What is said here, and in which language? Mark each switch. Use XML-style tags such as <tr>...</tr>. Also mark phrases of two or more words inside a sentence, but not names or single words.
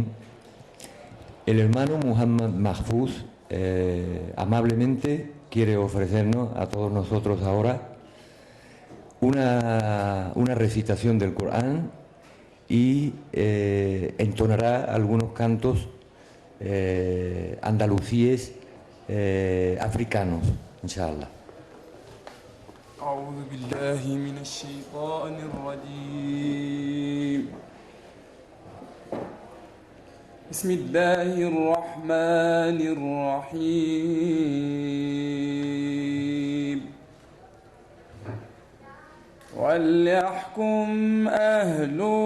<es>El hermano Muhammad Mahfouz amablemente quiere ofrecernos a todos nosotros ahora una recitación del Corán y entonará algunos cantos andalusíes africanos, inshallah.</es> <ar>أعوذ بالله من الشيطان الرجيم بسم الله الرحمن الرحيم وليحكم أهل</ar>